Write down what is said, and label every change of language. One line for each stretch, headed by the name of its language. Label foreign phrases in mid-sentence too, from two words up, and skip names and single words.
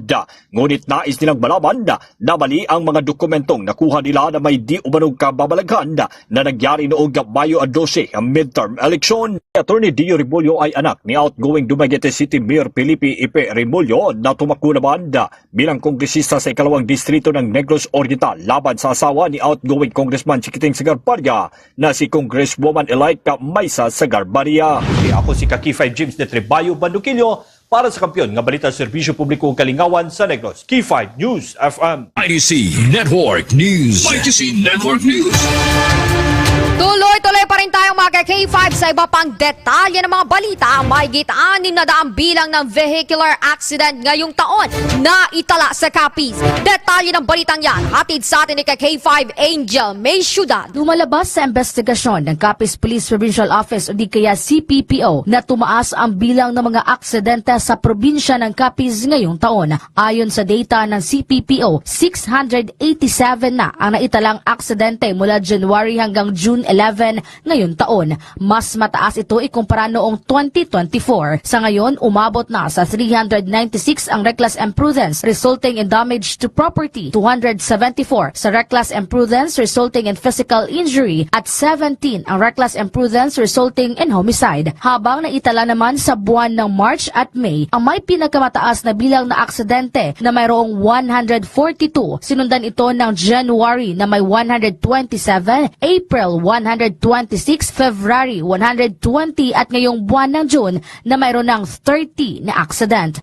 Filipino: Ngunit nais nilang malaman na mali ang mga dokumentong nakuha nila na may di umanong kababalaghan na nangyari noong Mayo 12 ang midterm election. Atty. Dio Rebulyo ay anak ni outgoing Dumaguete City Mayor Felipe Ipe Rebulyo na tumakbo naman bilang kongresista sa ikalawang distrito ng Negros Oriental laban sa asawa ni outgoing Congressman Chiquiting Sagarbarria na si Congresswoman-elect Maisa Sagarbarria.
Hiligaynon: Ako si K5 James de Trebayo Bandukillo para sa Kampiyon nga Balita Serbisyo Publiko Kalingawan sa Negros. K5 News FM. MyTC Network News. MyTC Network News.
Filipino: Tuloy-tuloy pa rin tayong mga K5 sa iba pang detalye ng mga balita. Mahigit 600 bilang ng vehicular accident ngayong taon na itala sa Capiz. Detalye ng balitang yan, hatid sa atin ni K5 Angel May Ciudad. Lumalabas sa investigasyon ng Capiz Police Provincial Office o di kaya CPPO na tumaas ang bilang ng mga aksidente sa probinsya ng Capiz ngayong taon. Ayon sa data ng CPPO, 687 na ang naitalang aksidente mula January hanggang June 11 ngayon taon. Mas mataas ito ikumpara noong 2024. Sa ngayon, umabot na sa 396 ang
English: reckless imprudence resulting in damage to property,
Filipino: 274 sa
English: reckless imprudence resulting in physical injury
Filipino: at 17 ang
English: reckless imprudence resulting in homicide.
Filipino: Habang naitala naman sa buwan ng March at May, ang may pinakamataas na bilang na aksidente na mayroong 142. Sinundan ito ng January na may 127, April 126, February 120 at ngayong buwan ng June na mayroon ng 30 na accident.